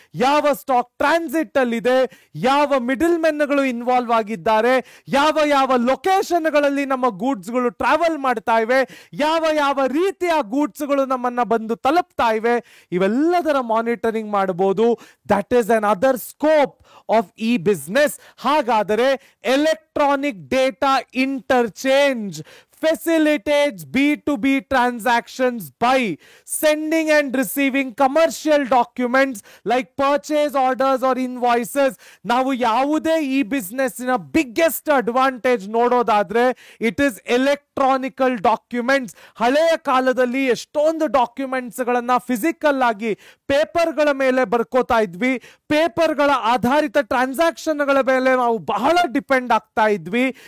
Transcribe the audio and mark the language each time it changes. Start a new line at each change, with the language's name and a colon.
Kannada: ಯಾವ stock transit ಅಲ್ಲಿ ಇದೆ, ಯಾವ ಮಿಡಲ್ ಮೆನ್ಗಳು ಇನ್ವಾಲ್ವ್ ಆಗಿದ್ದಾರೆ, ಯಾವ ಯಾವ ಲೊಕೇಶನ್ ಗಳಲ್ಲಿ ನಮ್ಮ ಗೂಡ್ಸ್ ಗಳು ಟ್ರಾವೆಲ್ ಮಾಡ್ತಾ ಇವೆ, ಯಾವ ಯಾವ ರೀತಿಯ ಗೂಡ್ಸ್ ಗಳು ನಮ್ಮನ್ನ ಬಂದು ತಲುಪ್ತಾ ಇವೆ, ಇವೆಲ್ಲದರ ಮಾನಿಟರಿಂಗ್ ಮಾಡಬಹುದು.
English: That is another scope of e business.
Kannada: ಹಾಗಾದರೆ
English: Electronic data interchange facilitates B2B transactions by sending and receiving commercial documents like purchase orders or invoices.
Kannada: ನಾವು ಯಾವುದೇ ಈ ಬಿಸ್ನೆಸ್ಸಿನ ಬಿಗ್ಗೆಸ್ಟ್ ಅಡ್ವಾಂಟೇಜ್ ನೋಡೋದಾದ್ರೆ
English: It is electronical documents.
Kannada: ಹಳೆಯ ಕಾಲದಲ್ಲಿ ಎಷ್ಟೊಂದು documents ಗಳನ್ನ physical ಆಗಿ ಪೇಪರ್ಗಳ ಮೇಲೆ ಬರ್ಕೋತಾ ಇದ್ವಿ. ಪೇಪರ್ಗಳ ಆಧಾರಿತ ಟ್ರಾನ್ಸಾಕ್ಷನ್ಗಳ ಮೇಲೆ ನಾವು ಬಹಳ ಡಿಪೆಂಡ್ ಆಗ್ತಾ ಇದ್ವಿ.